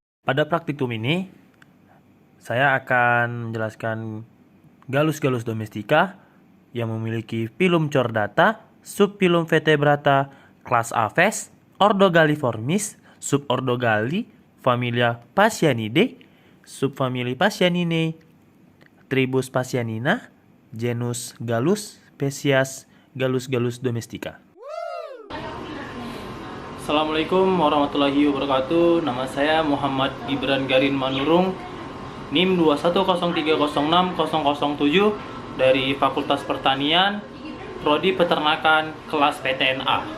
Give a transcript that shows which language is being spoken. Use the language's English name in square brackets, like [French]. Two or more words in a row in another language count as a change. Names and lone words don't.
[Indonesian] Pada praktikum ini, saya akan menjelaskan Gallus-Gallus domestica yang memiliki filum chordata, subfilum vertebrata, kelas Aves, ordo Galliformis, subordo Galli, familia Phasianidae, subfamili Phasianinae, tribus Phasianina, genus Gallus, spesies Gallus-Gallus domestica. [Arabic] السلام عليكم ورحمة الله وبركاته. [Indonesian] Nama saya Muhammad Gibran Garin Manurung, NIM 210306007 dari Fakultas Pertanian, Prodi Peternakan, kelas PTNA.